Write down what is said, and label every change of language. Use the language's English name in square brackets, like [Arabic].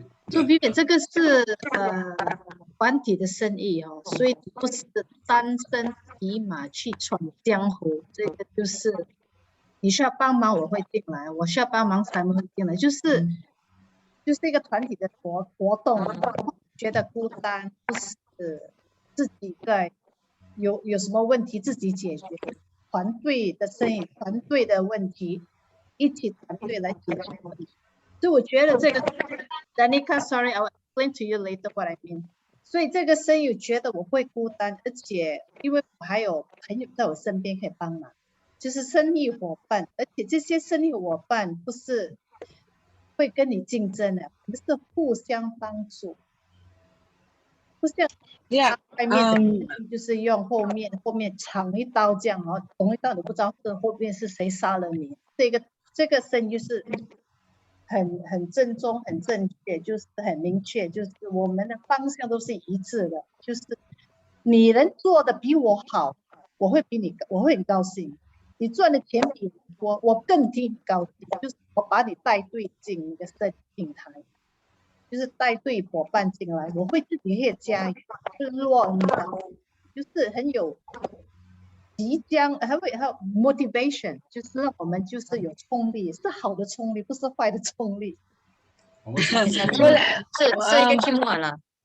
[Chinese] so Vivian，这个是团体的生意哦，所以不是单身匹马去闯江湖，这个就是你需要帮忙，我会进来；我需要帮忙，才会进来，就是一个团体的活动，觉得孤单，不是自己在有什么问题自己解决，团队的生意，团队的问题，一起团队来解决问题。所以我觉得这个 Danica， [English] sorry， I will explain to you later what I mean。 [Chinese] 所以这个生意觉得我会孤单，而且因为我还有朋友在我身边可以帮忙，就是生意伙伴，而且这些生意伙伴不是会跟你竞争的，我们是互相帮助，不像 [English] Yeah. [Chinese] 外面的就是用后面藏一刀这样，然后捅一刀，你不知道是后面是谁杀了你。这个生意就是很正宗、很正确，就是很明确，就是我们的方向都是一致的，就是你能做的比我好，我会很高兴。你赚的钱比我多，我更替你高兴，就是我把你带队进一个生意平台。就是带队伙伴进来，我会自己也加油，就是说你的，就是很有即将，还有 motivation， 就是让我们就是有冲力，是好的冲力，不是坏的冲力。我们是 Well, 是一个 teamwork 了。